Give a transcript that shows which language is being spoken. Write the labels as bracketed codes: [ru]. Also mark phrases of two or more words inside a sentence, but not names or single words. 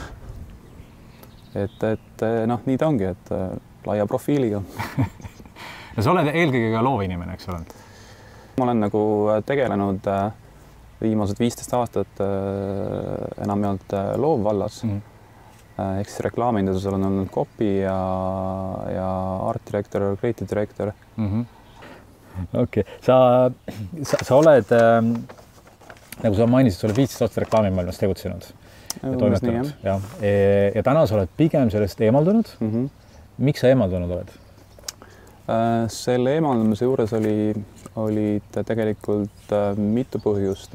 [et] Et noh, nii ta ongi, et laia profiiliga. Ja sa oled eelkõige ka loovinimene, eks ole? Ma olen nagu tegelenud viimased 15 aastat enamjaolt loovvallas. Ehk siis reklaaminduses olen olnud copy ja [en] art director, creative director. [et] Okei. Sa oled, nagu sa mainisid, sa oled 15 aastat reklaamimaailmas tegutsenud. Ja täna sa oled pigem sellest eemaldunud. Miks sa eemaldunud oled? Selle eemaldumise juures olid tegelikult mitu põhjust.